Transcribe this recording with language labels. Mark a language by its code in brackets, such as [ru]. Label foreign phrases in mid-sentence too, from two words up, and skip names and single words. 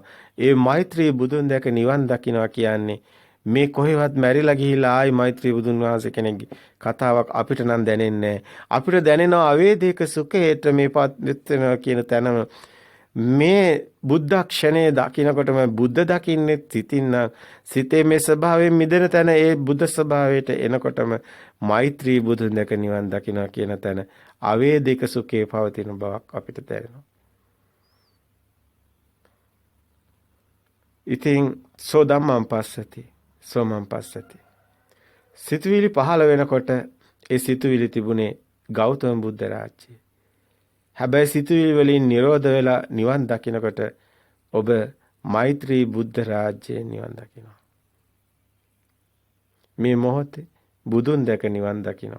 [si] ඒ මෛත්‍රී බුදුන් දැක නිවන් දකිනවා කියන්නේ මේ කොහෙවත් මැරිලා ගිහිලා ආයි මෛත්‍රී බුදුන් වහන්සේ කෙනෙක්ගේ කතාවක් අපිට නම් දැනෙන්නේ අපිට දැනෙනවා අවේදික සුඛයට මේපත් වෙනවා කියන තැනම මේ බුද්ධ ක්ෂණයේ දකින්නකොටම බුද්ධ දකින්නේ සිතින් සිතේ මේ ස්වභාවයෙන් මිදෙන තැන ඒ බුද්ධ ස්වභාවයට එනකොටම මෛත්‍රී බුදුන් දැක නිවන් දකින්නවා කියන තැන අවේදික සුඛේ පවතින බවක් අපිට තේරෙනවා. [pi] ඉතින් සෝ ධම්මං පස්සති සෝමං පස්සති. [si] සිතුවිලි පහළ වෙනකොට ඒ සිතුවිලි තිබුණේ ගෞතම බුද්ධ රාජ්‍යය. හැබැයි සිතුවිලි වලින් නිරෝධ වෙලා නිවන් දකිනකොට ඔබ මෛත්‍රී බුද්ධ රාජ්‍යයේ නිවන් දකිනවා. මේ මොහොතේ බුදුන් දැක නිවන් දකිනවා.